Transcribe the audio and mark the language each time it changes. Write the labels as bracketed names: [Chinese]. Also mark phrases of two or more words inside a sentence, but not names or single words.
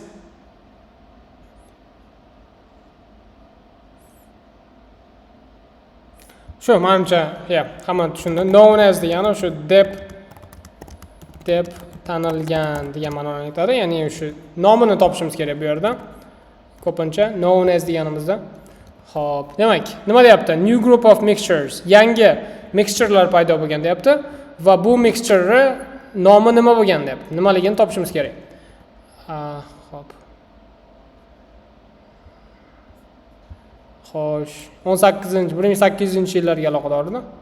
[Uzbek] Shu menimcha, hamma tushundi. [English] Known as [Uzbek] degani o'sha deb tanilgan degan ma'noni aytadi. Ya'ni o'sha nomini topishimiz kerak bu yerda. Ko'pincha [English] known as [Uzbek] deganimizda. Xo'p, demak, nima deyapti? [English] New group of mixtures. [Uzbek] Yangi mixturelar paydo bo'lgan deyapti va bu mixture nomi nima bo'lgan deyapti. Nimaligini topishimiz kerak. Xo'p. Xo'sh, 1800-yillarga aloqadormi?